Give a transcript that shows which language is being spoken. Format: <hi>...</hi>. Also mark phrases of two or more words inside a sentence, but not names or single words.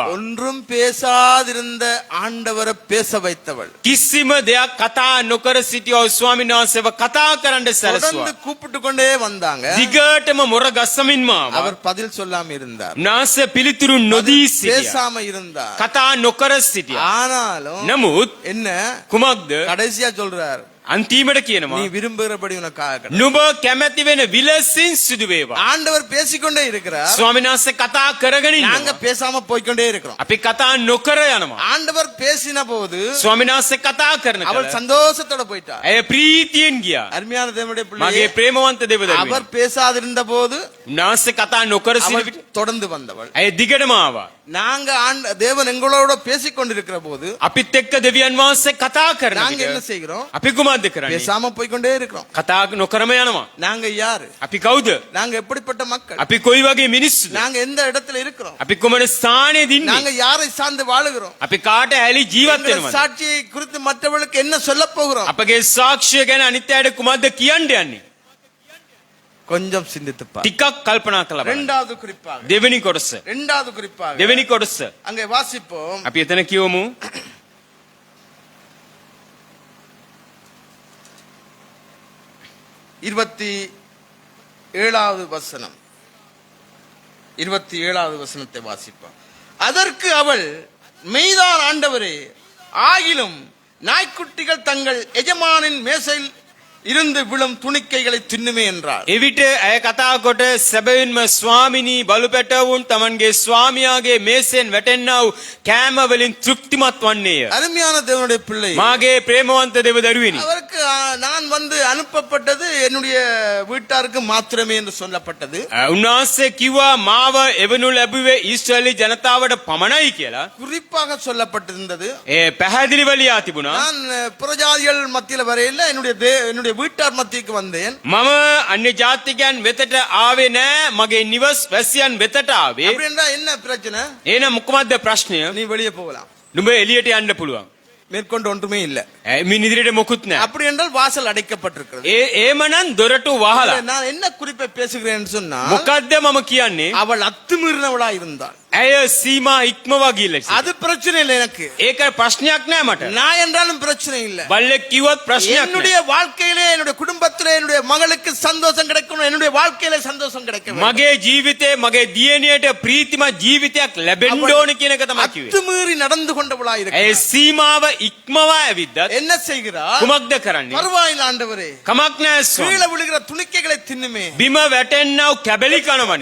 <ta>ஒன்றும் பேசாதிருந்த ஆண்டவரை பேச வைத்தவள்.</ta> <si>කිසිම දෙයක් කතා නොකර සිටියව ස්වාමීන් වහන්සේව කතා කරන්න සැලසුවා.</si> <ta>தொடர்ந்து கூப்பிட்டு கொண்டே வந்தாங்க.</ta> <si>දිගටම මොර ගස්සමින්ම ආවා.</si> <ta>அவர் பதில் சொல்லாம இருந்தார்.</ta> <si>උන්වහන්සේ පිළිතුරු නොදී සිටියා.</si> <ta>பேசாம இருந்தார்.</ta> <si>කතා නොකර සිටියා.</si> <ta>ஆனாலும்</ta> <si>නමුත්</si> <ta>என்ன</ta> <si>කුමක්ද?</si> <ta>கடைசியா சொல்றார்,</ta> <si>අන්තිමට කියනවා</si> <ta>நீ விரும்புகிறபடி உனக்காக கடவது.</ta> <si>නුඹ කැමැති වෙන විලසින් සිදු වේවා.</si> <ta>ஆண்டவர் பேசிக்கொண்டே இருக்கிறார்.</ta> <si>ස්වාමීන් වහන්සේ කතා කරගෙන</si> <ta>நாங்க</ta> <si>ඉන්නවා.</si> <ta>பேசாம போய்க்கொண்டே இருக்கிறோம்.</ta> <si>අපි කතා නොකර යනවා.</si> <ta>ஆண்டவர் பேசின போது</ta> <si>ස්වාමීන් වහන්සේ කතා කරන</si> <ta>அவள்</ta> <si>කල</si> <ta>சந்தோஷத்தோட போயிட்டார்.</ta> <si>ඇය ප්‍රීතියෙන් ගියා.</si> <ta>அருமையான தேவனுடைய</ta> <si>මගේ</si> <ta>பிள்ளை,</ta> <si>ප්‍රේමවන්ත දේව දරුවෙනි,</si> <ta>அவர் பேசாதிருந்த போது</ta> <si>උන්වහන්සේ කතා නොකර</si> <ta>அவள்</ta> <si>සිටින</si> <ta>தொடர்ந்து வந்தவள்.</ta> <si>ඇය දිගටම ආවා.</si> <ta>நாங்க தேவன் எங்களோட பேசிக் கொண்டிருக்கிற போது</ta> <si>අපිත් එක්ක දෙවියන් වහන්සේ කතා කරන</si> <ta>நாங்க என்ன</ta> <si>විට</si> <ta>செய்கிறோம்?</ta> <si>අපි කුමක්ද කරන්නේ?</si> <ta>பேசாம போய்க்கொண்டே இருக்கிறோம்.</ta> <si>කතා නොකරම යනවා.</si> <ta>நாங்க யாரு?</ta> <si>අපි කවුද?</si> <ta>நாங்க எப்படிப்பட்ட மக்கள்?</ta> <si>අපි කොයි වගේ මිනිස්සුද?</si> <ta>நாங்க எந்த இடத்துல இருக்கிறோம்?</ta> <si>අපි කොමන ස්ථානයේද ඉන්නේ?</si> <ta>நாங்க யாரை சார்ந்து வாழுகிறோம்?</ta> <si>අපි කාට ඇලි ජීවත්</si> <ta>எங்கள்</ta> <si>වෙනවද?</si> <ta>சாட்சியை குறித்து மற்றவர்களுக்கு என்ன சொல்ல போகிறோம்?</ta> <si>අපගේ සාක්ෂිය ගැන අනිත් අයට කුමක්ද කියන්න යන්නේ?</si> <ta>கொஞ்சம் சிந்தித்து பார்.</ta> <si>ටිකක් කල්පනා කරලා බලන්න.</si> <ta>இரண்டாவது குறிப்பாக</ta> <si>දෙවෙනි කොටස.</si> <ta>இரண்டாவது குறிப்பாக</ta> <si>දෙවෙනි කොටස.</si> <ta>அங்கே வாசிப்போம்.</ta> <si>අපි එතන කියවමු.</si> <ta>27வது வசனம். 27வது வசனத்தை வாசிப்போம். அதற்கு அவள், மெய்தான் ஆண்டவரே, ஆகிலும் நாய்க்குட்டிகள் தங்கள் எஜமானின் மேசையில் இருந்து விழும் துணிக்கைகளை தின்னுமே என்றார்.</ta> <si>එවිට ඇය කතා කොට සැබවින්ම ස්වාමිනී බලු පැටවුන් තමන්ගේ ස්වාමියාගේ මේසෙන් වැටෙන්නා වූ කෑම වලින් තෘප්තිමත් වන්නේය.</si> <ta>அருமையான தேவனுடைய பிள்ளை,</ta> <si>මාගේ ප්‍රේමවන්ත දේව දරුවෙනි,</si> <ta>அவருக்கு நான் அனுப்பப்பட்டது என்னுடைய வீட்டாருக்கு மாத்திரமே என்று சொல்லப்பட்டது.</ta> <si>උන්වහන්සේ කිව්වා මාව එවනු ලැබුවේ ඊශ්‍රායලි ජනතාවට පමණයි කියලා.</si> <ta>குறிப்பாக சொல்லப்பட்டிருந்தது.</ta> <si>ඒ පැහැදිලිව ලියා තිබුණා.</si> <ta>நான் புறஜாதிகள் மத்தியில வரையில என்னுடைய வீட்டார் மத்திக்கு வந்தேன்.</ta> <si>මම අන්‍ය ජාතිකයන් වෙතට ආවේ නෑ, මගේ නිවස් වැසියන් වෙතට ආවේ.</si> <ta>அப்படி என்றா என்ன பிரச்சனை?</ta> <si>එහෙනම් මොකක්ද ප්‍රශ්නය?</si> <ta>நீ வெளியே போகலாம்,</ta> <si>නුඹ එළියට යන්න පුළුවන්.</si> <ta>மேற்கொண்டு ஒன்றுமே இல்ல.</ta> <si>මින් ඉදිරියට මොකුත් නෑ.</si> <ta>அப்படி என்றால் வாசல் அடைக்கப்பட்டிருக்கிறது.</ta> <si>ඒමනම් දොරටු වහලා.</si> <ta>நான் என்ன குறிப்பை பேசுகிறேன் சொன்னா,</ta> <si>මොකද්ද මම කියන්නේ?</si> <ta>அவள் அத்துமீறினவளா இருந்தாள்.</ta> <si>ඇය සීමා ඉක්මවා ගිහිල්ලා.</si> <ta>அது பிரச்சனை இல்லை எனக்கு.</ta> <si>ඒක ප්‍රශ්නයක් නෑ මට.</si> <ta>நான் என்றாலும் பிரச்சனை இல்லை.</ta> <si>බල්ලෙක් කිව්වත් ප්‍රශ්නයක්</si> <ta>என்னுடைய</ta> <si>නෑ.</si> <ta>வாழ்க்கையிலே, என்னுடைய குடும்பத்திலே, என்னுடைய மகளுக்கு சந்தோஷம் கிடைக்கணும், என்னுடைய வாழ்க்கையிலே சந்தோஷம் கிடைக்க வேண்டும்.</ta> <si>මගේ ජීවිතේ මගේ දියණියට ප්‍රීතිමත් ජීවිතයක් ලැබෙන්න ඕන කියන එක තමයි කිව්වේ.</si> <ta>அத்துமீறி நடந்து கொண்டவளா</ta> <si>ඇය</si> <ta>இருக்கிறாள்.</ta> <si>සීමාව ඉක්මවා ඇවිද්දත්</si> <ta>என்ன செய்கிறாள்?</ta> <si>කුමක්ද කරන්නේ?</si> <ta>பரவாயில்லை ஆண்டவரே,</ta> <si>කමක් නෑ ස්වාමී.</si> <ta>கீழே விழுகிற துணிக்கைகளை தின்னுமே.</ta> <si>බිම වැටෙන්නව කැබලි කනවනේ.</si>